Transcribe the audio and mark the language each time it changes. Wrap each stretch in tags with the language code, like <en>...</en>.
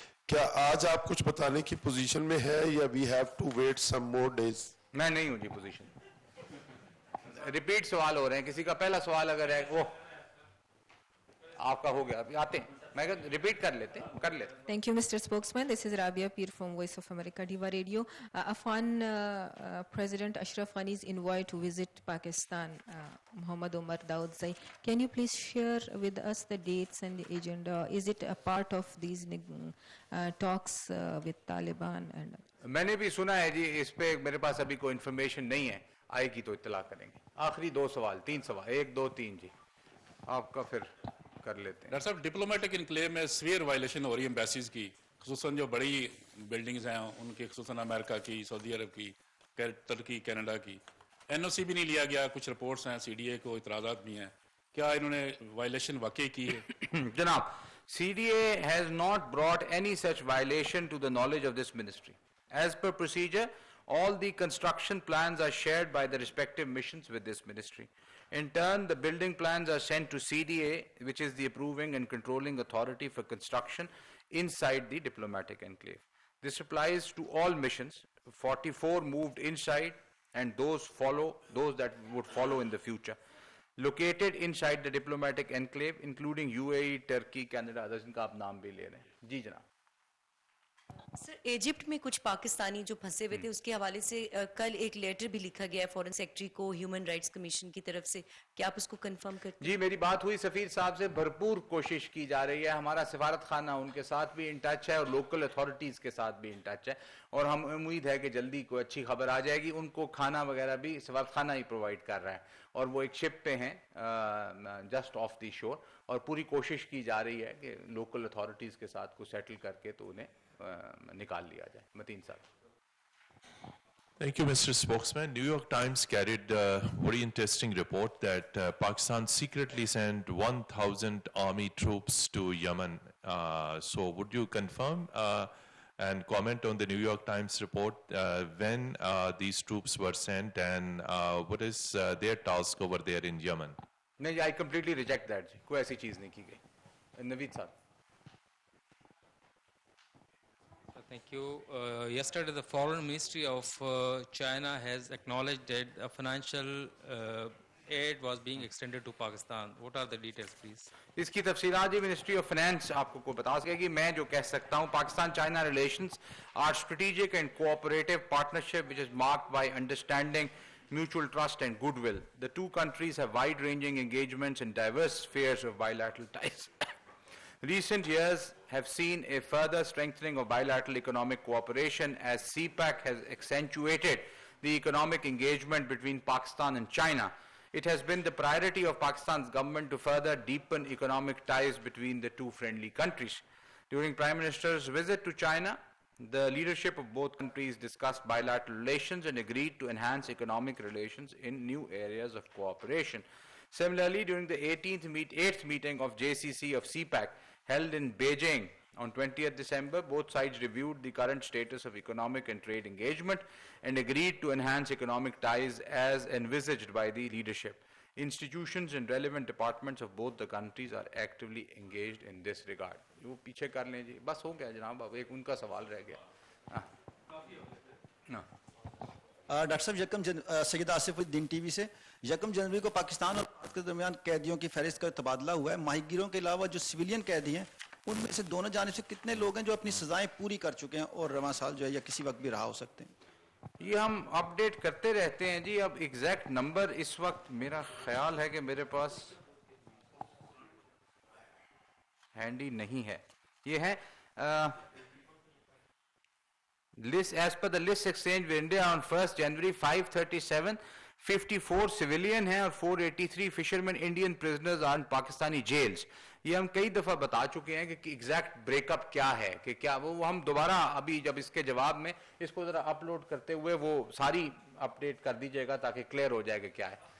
<ur>کیا آج آپ کچھ بتانے کی پوزیشن میں ہے یا</ur> <en>We have to wait some more days?</en> <ur>میں نہیں ہوں جی پوزیشن. ریپیٹ سوال ہو رہے ہیں. کسی کا پہلا سوال اگر ہے وہ آپ کا ہو گیا, ابھی آتے ہیں, میں ریپیٹ کر لیتے ہیں.</ur> <en>Thank you, Mr. Spokesman. This is Rabia Peer from Voice of America Diva Radio. Afghan President Ashraf Ghani's envoy to visit Pakistan, Muhammad Omar Daudzai. Can you please share with us the dates and the agenda? Is it a part of these talks with Taliban?</en> <ur>میں نے بھی سنا ہے جی, اس پہ میرے پاس ابھی کوئی information نہیں ہے, آئے گی تو اطلاع کریں گے. آخری 2 سوال 3 سوال 1 2 3 جی آپ کا پھر کر لیتے ہیں. ڈاکٹر صاحب, ڈپلومیٹک انکلیو میں سویئر وائلیشن ہو رہی ہے ایمبیسیز کی, خصوصاً جو بڑی بلڈنگز ہیں ان کی, خصوصاً امریکہ کی, سعودی عرب کی, ترکی, کینیڈا کی. NOC بھی نہیں لیا گیا, کچھ رپورٹس ہیں CDA کو اعتراضات بھی ہیں. کیا انہوں نے وائلیشن واقعی کی ہے؟</ur> <en>جناب, CDA has not brought any such violation to the knowledge of this ministry. As per procedure, all the construction plans are shared by the respective missions with this ministry. In turn, the building plans are sent to CDA, which is the approving and controlling authority for construction inside the diplomatic enclave. This applies to all missions. 44 moved inside and those that would follow in the future. Located inside the diplomatic enclave, including UAE, Turkey, Canada, others,</en> <ur>ان کا آپ نام بھی لے رہے ہیں. جی جناب. سر, Egypt میں کچھ پاکستانی جو پھنسے ہوئے تھے اس کے حوالے سے کل ایک لیٹر بھی لکھا گیا ہے فورن سیکرٹری کو ہیومن رائٹس کمیشن کی طرف سے. کیا آپ اس کو کنفرم کرتے ہیں؟ جی میری بات ہوئی سفیر صاحب سے, بھرپور کوشش کی جا رہی ہے, ہمارا سفارت خانہ ان کے ساتھ بھی ان ٹچ ہے اور لوکل اتھارٹیز کے ساتھ بھی ان ٹچ ہے, اور ہم امید ہے کہ جلدی کوئی اچھی خبر آ جائے گی. ان کو کھانا وغیرہ بھی سفارت خانہ ہی پرووائڈ کر رہا ہے, اور وہ ایک شپ پہ ہیں</ur> <en>just off the shore,</en> <ur>اور پوری کوشش کی جا رہی ہے کہ لوکل اتھارٹیز کے ساتھ کو سیٹل کر کے تو انہیں نکال لیا جائے. متین صاحب.</ur> <en>Thank you, Mr. Spokesman. New York Times carried a very interesting report that Pakistan secretly sent 1,000 army troops to Yemen. So would you confirm and comment on the New York Times report when these troops were sent and what is their task over there in Yemen? No, I completely reject that.</en> <ur>کوئی ایسی چیز نہیں کی گئی. نوید صاحب.</ur> <en>Thank you. Yesterday, the Foreign Ministry of China has acknowledged that financial aid was being extended to Pakistan. What are the details, please?</en> <ur>اس کی تفصیلات جی ministry of finance آپ کو بتا سکے گی. میں جو کہہ سکتا ہوں, Pakistan China relations</ur> <en>are strategic and cooperative partnership which is marked by understanding, mutual trust and goodwill. The two countries have wide-ranging engagements in diverse spheres of bilateral ties. Recent years have seen a further strengthening of bilateral economic cooperation as CPEC has accentuated the economic engagement between Pakistan and China. It has been the priority of Pakistan's government to further deepen economic ties between the two friendly countries. During Prime Minister's visit to China, the leadership of both countries discussed bilateral relations and agreed to enhance economic relations in new areas of cooperation. Similarly, during the 8th meeting of JCC of CPEC held in Beijing on 20th December, both sides reviewed the current status of economic and trade engagement and agreed to enhance economic ties as envisaged by the leadership. Institutions and relevant departments of both the countries are actively engaged in this regard.</en> <ur>وہ پیچھے کر لیں جی, بس ہو گیا جناب, اب ایک ان کا سوال رہ گیا. ڈاکٹر صاحب, یکم سید آصف الدین ٹی وی سے. یکم جنوری کو پاکستان اور بھارت کے درمیان قیدیوں کی فہرست کا تبادلہ ہوا ہے. ماہی گیروں کے علاوہ جو سویلین قیدی ہیں ان میں سے دونوں جانب سے کتنے لوگ ہیں جو اپنی سزائیں پوری کر چکے ہیں اور رواں سال جو ہے یا کسی وقت بھی رہا ہو سکتے ہیں؟ یہ ہم اپ ڈیٹ کرتے رہتے ہیں جی. اب ایگزیکٹ نمبر اس وقت میرا خیال ہے کہ میرے پاس ہینڈی نہیں ہے. یہ ہے</ur> <en>list as per the list exchange with India on 1st January 537, 54 civilian</en> <ur>ہیں اور</ur> <en>483 fishermen Indian prisoners are in Pakistani jails.</en> <ur>یہ ہم کئی دفعہ بتا چکے ہیں کہ ایگزیکٹ بریک اپ کیا ہے, کہ کیا وہ ہم دوبارہ ابھی جب اس کے جواب میں اس کو ذرا اپلوڈ کرتے ہوئے وہ ساری اپڈیٹ کر دیجیے گا تاکہ کلیئر ہو جائے کہ کیا ہے.</ur>